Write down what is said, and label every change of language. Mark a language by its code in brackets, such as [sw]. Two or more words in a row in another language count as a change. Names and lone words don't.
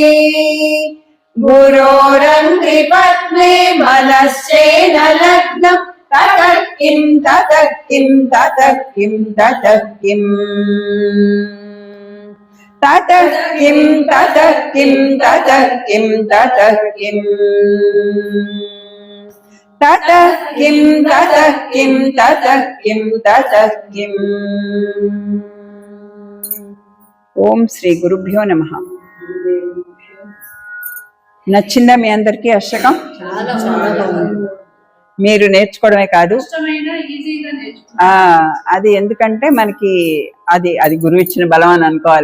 [sa] गुरोरङ्घ्रिपद्मे मनश्चेन लग्नम् ततः किं ततः किं ततः किं ततः किम् ततः किं ततः किं ततः किं ततः किम् ततः किं ततः किं ततः किं ततः किम् ఓం శ్రీ గురుభ్యో నమః. [te] నచ్చిందా మీ అందరికీ అష్టకం? మీరు నేర్చుకోవడమే కాదు, అది ఎందుకంటే మనకి అది గురువు ఇచ్చిన బలం అని అనుకోవాలి.